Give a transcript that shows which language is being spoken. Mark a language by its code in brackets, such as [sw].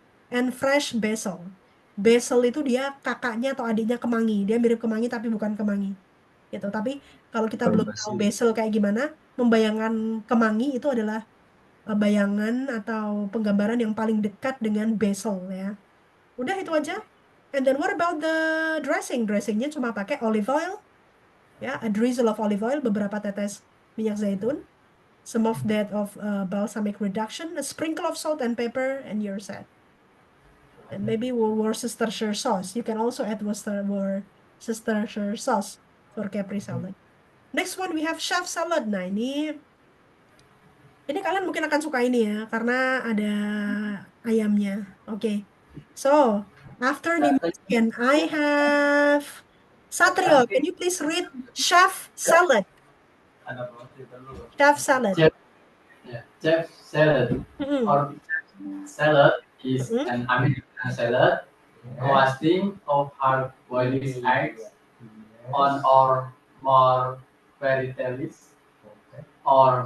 [en] And fresh basil. [id] Basil itu dia kakaknya atau adiknya kemangi. Dia mirip kemangi tapi bukan kemangi. Gitu. Tapi kalau kita belum tahu Basil. basil kayak gimana, membayangkan kemangi itu adalah bayangan atau penggambaran yang paling dekat dengan basil ya. Udah itu aja. [en] And then what about the dressing? [id] Dressingnya cuma pakai olive oil, ya, [en] a drizzle of olive oil, [id] beberapa tetes minyak zaitun, [en] some of that of balsamic reduction, a sprinkle of salt and pepper, and you're set. And maybe Worcestershire sauce. You can also add Worcestershire sauce for Capri salad. Next one we have chef salad. [id] Nah, ini kalian mungkin akan suka ini ya karena ada ayamnya. Oke. [en] So, after Dimas, can I have Satrio? Can you please read chef salad? [id] Ada roti telur. [en] Chef salad. Chef, chef salad Mm-mm. or salad is Mhm. an American salad consisting of hard-boiled eggs on or more vegetables or